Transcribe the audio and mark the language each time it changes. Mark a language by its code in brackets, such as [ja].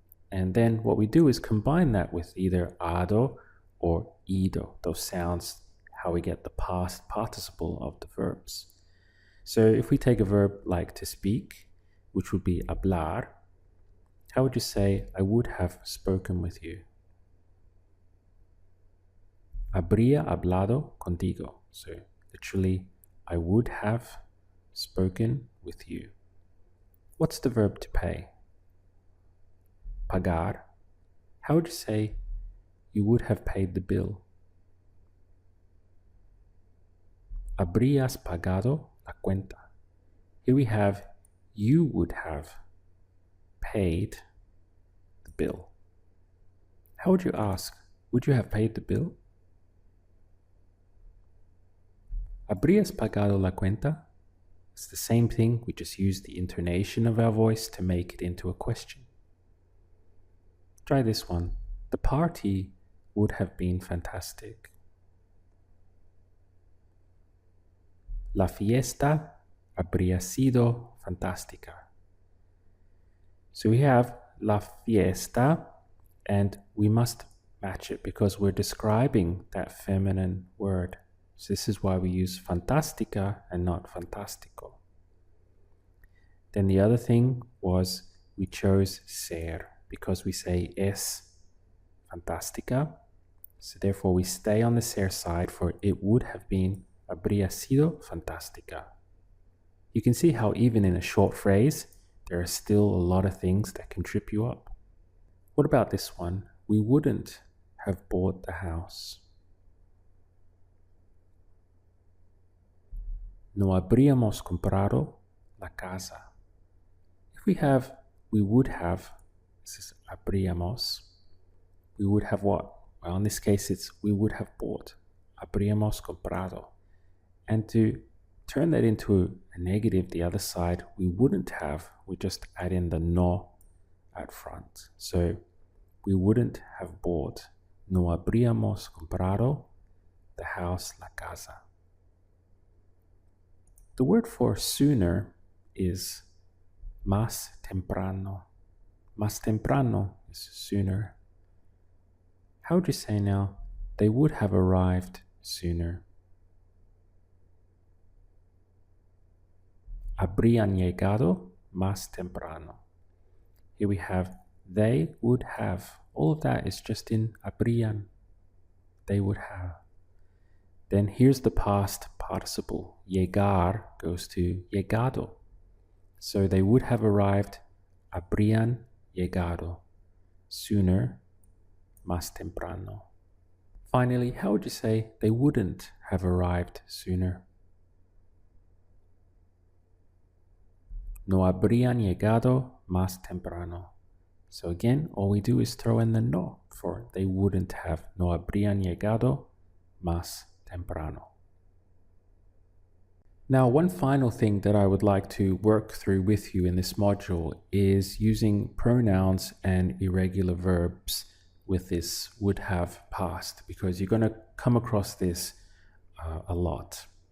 [en] And then what we do is combine that with either ado or ido, those sounds, how we get the past participle of the verbs. So if we take a verb like to speak, which would be hablar, how would you say, I would have spoken with you? [es] Habría hablado contigo. [en] So literally, I would have spoken with you. What's the verb to pay? Pagar. How would you say, you would have paid the bill? [es] Habrías pagado la cuenta. [en] Here we have, you would have paid the bill. How would you ask, would you have paid the bill? [es] Habrías pagado la cuenta? [en] It's the same thing, we just use the intonation of our voice to make it into a question. Try this one. The party would have been fantastic. [es] La fiesta habría sido fantástica. [en] So we have la fiesta, and we must match it because we're describing that feminine word. So this is why we use fantástica and not fantástico. Then the other thing was we chose ser because we say es fantástica. So therefore we stay on the ser side for it would have been [es] habría sido fantástica. [en] You can see how even in a short phrase, there are still a lot of things that can trip you up. What about this one? We wouldn't have bought the house. [es] No habríamos comprado la casa. [en] If we have, we would have, this is habríamos, we would have what? Well, in this case, it's we would have bought. [es] Habríamos comprado. [en] And to turn that into a negative, the other side, we wouldn't have, we just add in the no at front. So we wouldn't have bought. [es] No habríamos comprado [en] the house, [es] la casa. [en] The word for sooner is más temprano. Más temprano is sooner. How would you say now? They would have arrived sooner. [es] Habrían llegado más temprano. [en] Here we have they would have. All of that is just in habrían. They would have. Then here's the past participle. Llegar goes to llegado. So they would have arrived. [es] Habrían llegado sooner, más temprano. [en] Finally, how would you say they wouldn't have arrived sooner? [es] No habrían llegado más temprano. [en] So again, all we do is throw in the no for they wouldn't have. [es] No habrían llegado más temprano. [en] Now, one final thing that I would like to work through with you in this module is using pronouns and irregular verbs with this would have past, because you're going to come across this a lot.